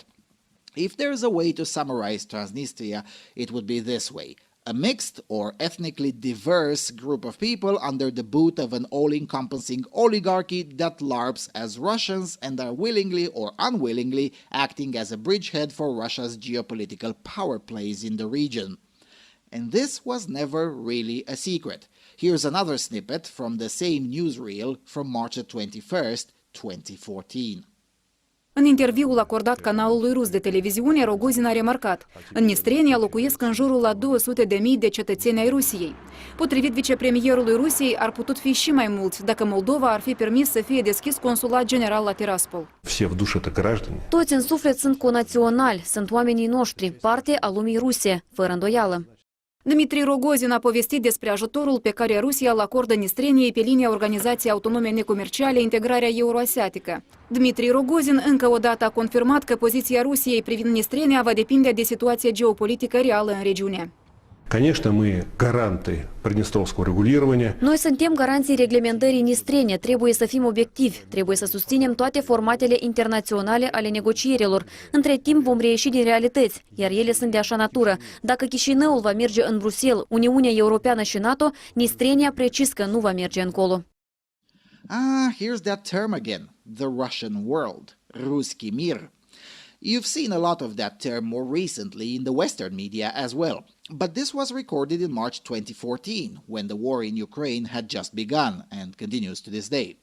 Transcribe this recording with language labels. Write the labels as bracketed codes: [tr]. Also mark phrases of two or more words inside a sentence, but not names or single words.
[en] If there's a way to summarize Transnistria, it would be this way: a mixed or ethnically diverse group of people under the boot of an all-encompassing oligarchy that LARPs as Russians and are willingly or unwillingly acting as a bridgehead for Russia's geopolitical power plays in the region. And this was never really a secret. Here's another snippet from the same newsreel from March 21st, 2014. [ro] În interviul acordat canalului rus de televiziune, Rogozin a remarcat: în Nistrenia locuiesc în jurul la 200.000 de cetățeni ai Rusiei. Potrivit vicepremierului Rusiei, ar putut fi și mai mulți dacă Moldova ar fi permis să fie deschis consulat general la Tiraspol. Toți în suflet sunt conaționali, sunt oamenii noștri, parte a lumii ruse, fără îndoială. Dmitri Rogozin a povestit despre ajutorul pe care Rusia îl acordă Nistreniei pe linia Organizației Autonome Necomerciale Integrarea Euroasiatică. Dmitri Rogozin încă o dată a confirmat că poziția Rusiei privind Nistrenia va depinde de situația geopolitică reală în regiune. [ru] Конечно, мы гаранты приднестровского регулирования. [ro] Noi suntem garanții reglementării Nistrenia, trebuie să fim obiectivi, trebuie să susținem toate formatele internaționale ale negocierilor. Între timp vom reieși din realități, iar ele sunt de așa natură. Dacă Chișinăul va merge în Bruxelles, Uniunea Europeană și NATO, Nistrenia precis că nu va merge încolo. [en] Here's that term again, the Russian world, [ru] Русский мир. [en] You've seen a lot of that term more recently in the Western media as well. But this was recorded in March 2014, when the war in Ukraine had just begun and continues to this day.